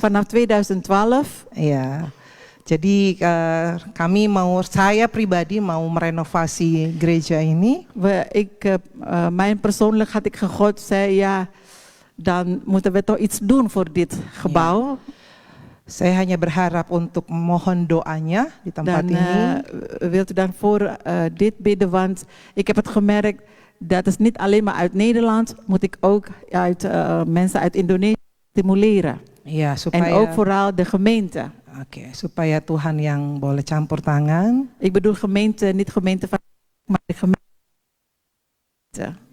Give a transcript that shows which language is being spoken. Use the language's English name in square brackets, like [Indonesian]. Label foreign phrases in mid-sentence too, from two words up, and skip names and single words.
[Dutch] Vanaf 2012. [Indonesian] Ya, jadi saya pribadi mau merenovasi gereja ini. [Dutch] Mijn persoonlijk had ik gegod, zei ja, dan moeten we toch iets doen voor dit gebouw. [Indonesian] Ya. Saya hanya berharap untuk mohon doanya di tempat ini. [Dutch] Wilt u dan voor dit bidden, want ik heb het gemerkt, dat is niet alleen maar uit Nederland, moet ik ook uit mensen uit Indonesië stimuleren. [Indonesian] Ya, supaya, [Dutch] en ook vooral de gemeente. [Indonesian] Oke, supaya Tuhan yang boleh campur tangan. [Dutch] Ik bedoel gemeente, niet gemeente van, maar de gemeente.